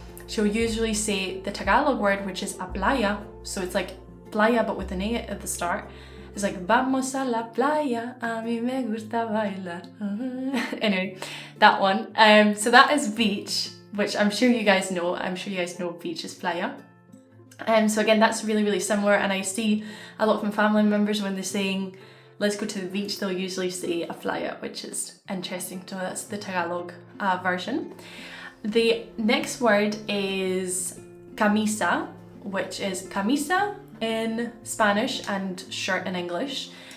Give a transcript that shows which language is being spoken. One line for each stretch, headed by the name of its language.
English: She'll usually say the Tagalog word, which is a playa, so it's like playa but with an A at the start.
Spanish: It's like vamos a la playa, a mí me gusta bailar.
English: Anyway, that one. So that is beach, which I'm sure you guys know. I'm sure you guys know beach is playa. So again, that's really, really similar, and I see a lot of my family members when they're saying let's go to the beach, they'll usually say a playa, which is interesting to know. That's the Tagalog version. The next word is camisa, which is camisa in Spanish and shirt in English.